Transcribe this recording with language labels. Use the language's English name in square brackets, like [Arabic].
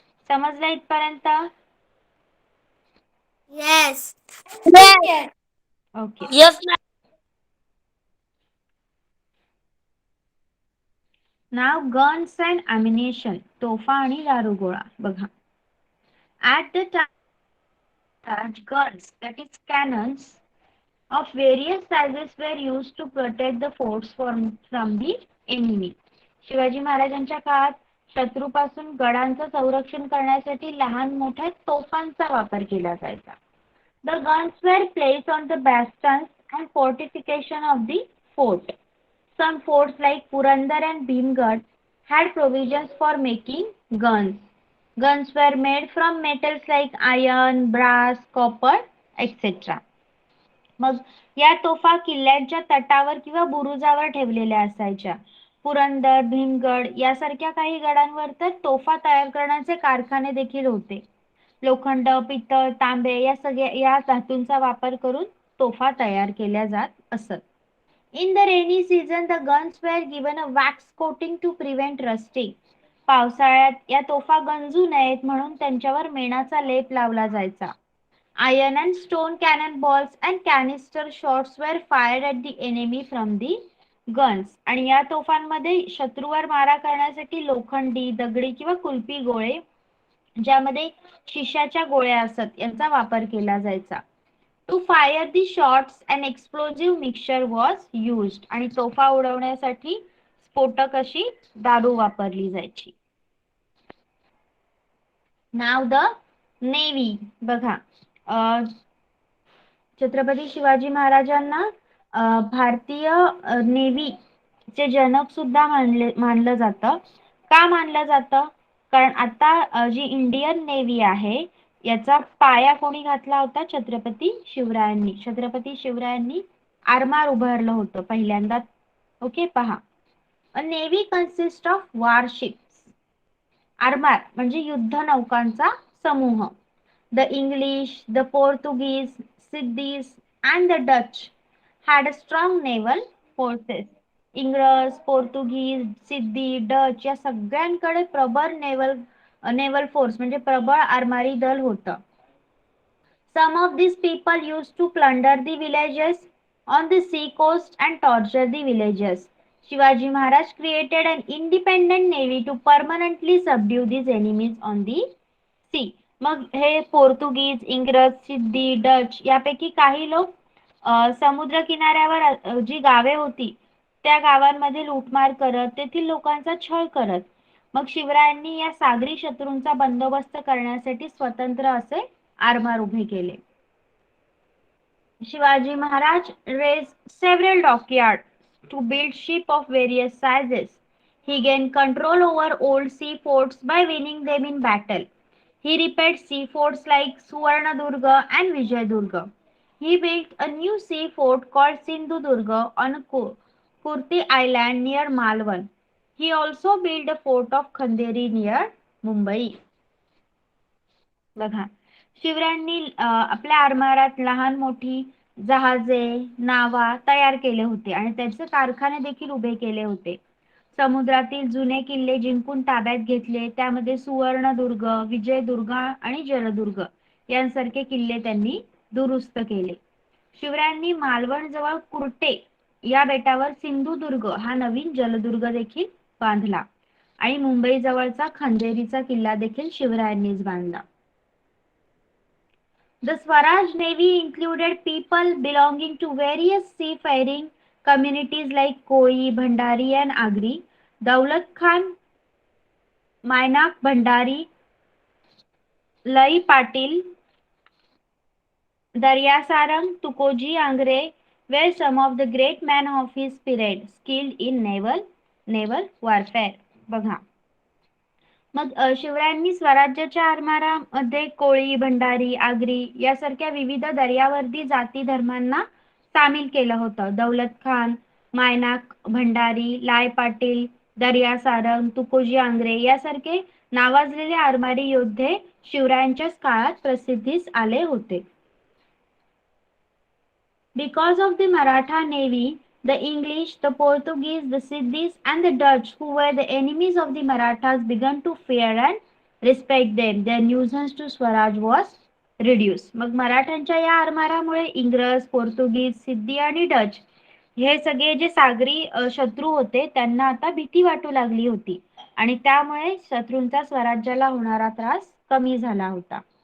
[Marathi] समजलं इथपर्यंत? [English] Yes. Yes. Okay. Yes, ma'am. नाव guns and ammunition, [Marathi] तोफा आणि दारुगोळा. बघा. [English] At the time, guns, that is cannons, of various sizes were used to protect the forts from the enemy. [Marathi] Shivaji महाराजांच्या काळात शत्रूपासून गडांचं संरक्षण करण्यासाठी लहान मोठ्या तोफांचा वापर केला जायचा. [English] The guns were placed on the bastions and fortification of the fort. Some forts like Purandar and Bhimgad had provisions for making guns. Guns were made from metals like iron, brass, copper, etc. [Marathi] मग या तोफा किल्ल्यांच्या तटावर किंवा बुरुजावर ठेवलेल्या असायच्या. पुरंदर, भीमगड यासारख्या काही गडांवर तर तोफा तयार करण्याचे कारखाने देखील होते. लोखंड, पितळ, तांबे या धातूंचा वापर करून तोफा तयार केल्या जात असत. [English] In the rainy season, the guns were given a wax coating to prevent rusting. [Marathi] पावसाळ्यात या तोफा गंजू नयेत म्हणून त्यांच्यावर मेणाचा लेप लावला जायचा. [English] Iron and stone cannonballs and canister shots were fired at the enemy from the guns. [Marathi] आणि या तोफांमध्ये शत्रूवर मारा करण्यासाठी लोखंडी, दगडी किंवा कुल्फी गोळे, ज्यामध्ये शिशाच्या गोळ्या असत, यांचा वापर केला जायचा. [English] To fire the shots, an explosive mixture was used. [Marathi] आणि तोफा उडवण्यासाठी स्फोटक अशी दारू वापरली जायची. [English] Now the navy. [Marathi] बघा. छत्रपती शिवाजी महाराजांना भारतीय नेव्हीचे जनक सुद्धा मानलं जातं. का मानलं जातं? कारण आता जी इंडियन नेव्ही आहे याचा पाया कोणी घातला होता? छत्रपती शिवरायांनी. छत्रपती शिवरायांनी आरमार उभारलं होतं पहिल्यांदा. ओके, पहा. [English] A navy consist of warships. [Marathi] आरमार म्हणजे युद्ध नौकांचा समूह. [English] The English, the Portuguese, Siddhis and the Dutch had a strong naval forces. [Marathi] इंग्रज, पोर्तुगीज, सिद्धी, डच या सगळ्यांकडे प्रबळ नेवल फोर्स म्हणजे प्रबळ आरमारी दल होतं. [English] Some of these people used to plunder the villages on the sea coast and torture the villagers. Shivaji Maharaj created an independent navy to permanently subdue these enemies on the sea. [Marathi] मग हे पोर्तुगीज, इंग्रज, सिद्धी, Dutch यापैकी काही लोक समुद्र किनाऱ्यावर जी गावे होती त्या गावांमध्ये लूटमार करत तेथील लोकांचा छळ करत. मग शिवरायांनी या सागरी शत्रूंचा बंदोबस्त करण्यासाठी स्वतंत्र असे आरमार उभे केले. [English] Shivaji Maharaj raised several dockyards to build ships of various sizes. He gained control over old sea forts by winning them in battle. He repaired sea forts like Suvarnadurga and Vijayadurga. He built a new sea fort called Sindhudurga on Kurti Island near Malwan. He also built a fort of Khanderi near Mumbai. [Marathi] बघा, शिवरायांनी आपल्या आरमारात लहान मोठी जहाजे, नावा तयार केले होते आणि त्यांचे कारखाने देखील उभे केले होते. समुद्रातील जुने किल्ले जिंकून ताब्यात घेतले. त्यामध्ये सुवर्णदुर्ग, विजयदुर्ग आणि जलदुर्ग यांसारखे किल्ले त्यांनी दुरुस्त केले. शिवरायांनी मालवण जवळ कुर्टे या बेटावर सिंधुदुर्ग हा नवीन जलदुर्ग देखील बांधला आणि मुंबई जवळचा खंदेरीचा किल्ला देखील शिवरायांनीच बांधला. [English] The Swaraj Navy included people belonging to various seafaring communities like Koi, Bhandari and Agri. Daulat Khan, Mainak Bhandari, Lai Patil, Darya Sarang, Tukoji Angre were some of the great men of his period, skilled in naval warfare. [Marathi] बघा, मग शिवरायांनी स्वराज्याच्या आरमारामध्ये कोळी, भंडारी, आगरी यासारख्या विविध दर्यावर्दी जाती धर्मांना सामील केलं होतं. दौलत खान, मायनाक भंडारी, लाय पाटील, दर्या सारंग, तुकोजी आंग्रे यासारखे नावाजलेले आरमारी योद्धे शिवरायांच्याच काळात प्रसिद्धीस आले होते. [English] Because of the Maratha navy, the English, the Portuguese, the Siddhis, and the Dutch, who were the enemies of the Marathas, began to fear and respect them. Their nuisance to Swaraj was reduced. [Marathi] मग मराठ्यांच्या या आरमारामुळे इंग्रज, पोर्तुगीज, सिद्धी आणि Dutch हे सगळे जे सागरी शत्रू होते त्यांना आता भीती वाटू लागली होती आणि त्यामुळे शत्रूंचा स्वराज्याला होणारा त्रास कमी झाला होता.